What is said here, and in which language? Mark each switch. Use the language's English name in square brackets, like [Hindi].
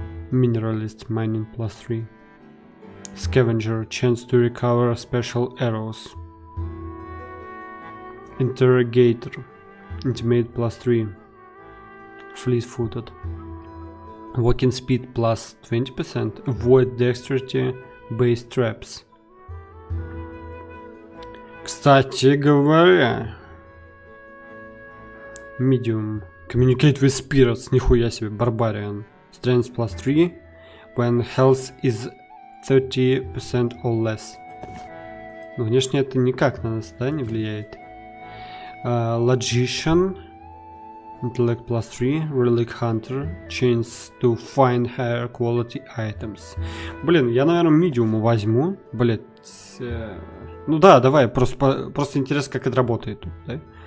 [English] Mineralist, mining +3. Scavenger, chance to recover special arrows. Interrogator, intimate +3. Fleet-footed. Walking speed +20%. Avoid dexterity based traps. [Russian] Кстати говоря, medium. [English] Communicate with spirits. [Russian] Нихуя себе. Barbarian. [English] Strength +3 when health is 30% or less. [Russian] Но внешне это никак на нас, да, не влияет. [English] Logician. Intellect +3. Relic Hunter. Chance to find higher quality items. [Russian] Блин, я, наверное, медиум возьму. Блять. Ну да, давай. Просто интересно, как это работает тут, да?